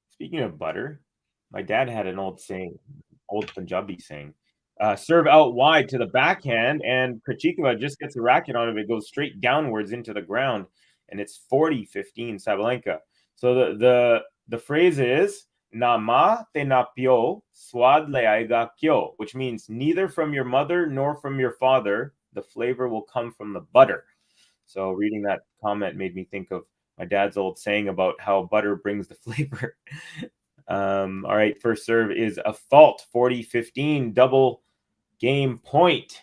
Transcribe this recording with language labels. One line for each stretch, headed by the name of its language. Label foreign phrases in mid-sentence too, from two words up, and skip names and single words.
English: Speaking of butter, my dad had an old saying, old Punjabi saying, serve out wide to the backhand, and KREJCIKOVA just gets a racket on it. It goes straight downwards into the ground, and it's 40-15 Sabalenka. So the phrase is
Punjabi: ਨਾ ਮਾਂ ਤੇ ਨਾ ਪਿਓ, ਸਵਾਦ ਲੈ ਆਏਗਾ ਕਿਓ,
English: which means neither from your mother nor from your father, the flavor will come from the butter. So reading that comment made me think of my dad's old saying about how butter brings the flavor. All right, first serve is a fault, 40-15, double game point.